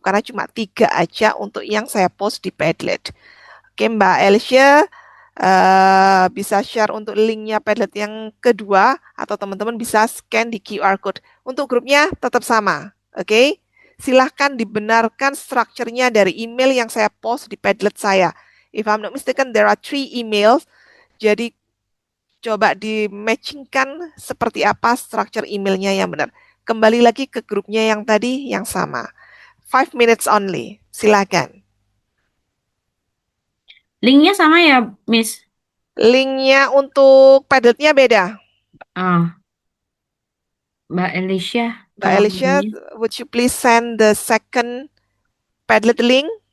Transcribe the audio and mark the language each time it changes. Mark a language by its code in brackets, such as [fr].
[id] Karena cuma 3 aja untuk yang saya post di Padlet. Oke Mbak Elsia. bisa share untuk linknya Padlet yang kedua, atau teman-teman bisa scan di QR code. Untuk grupnya tetap sama, oke? Silahkan dibenarkan strukturnya dari email yang saya post di Padlet saya. [en] If I'm not mistaken, there are 3 emails. [id] Jadi coba di-matchingkan seperti apa struktur emailnya yang benar. Kembali lagi ke grupnya yang tadi yang sama. [en] 5 minutes only. [id] Silakan. Linknya sama ya, Miss? Linknya untuk Padletnya beda. Ah, Mbak Elisha, Mbak tolong Alicia, linknya. [en] would you please send the second Padlet link?